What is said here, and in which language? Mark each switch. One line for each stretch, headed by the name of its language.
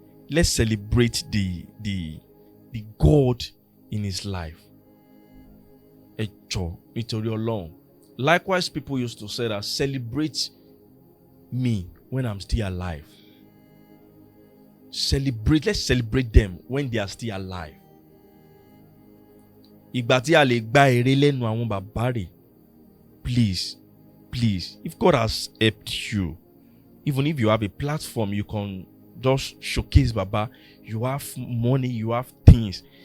English: Let's celebrate the God in his life.
Yoruba: Ẹ jọ̀ọ́ nítorí Ọlọ́run.
English: Likewise, people used to say that celebrate me when I'm still alive. Let's celebrate them when they are still alive.
Yoruba: Ìgbà tí a lè gba èrè lẹ́nu àwọn bàbá rẹ̀.
English: Please, if God has helped you, even if you have a platform, you can just showcase Baba. You have money, you have things.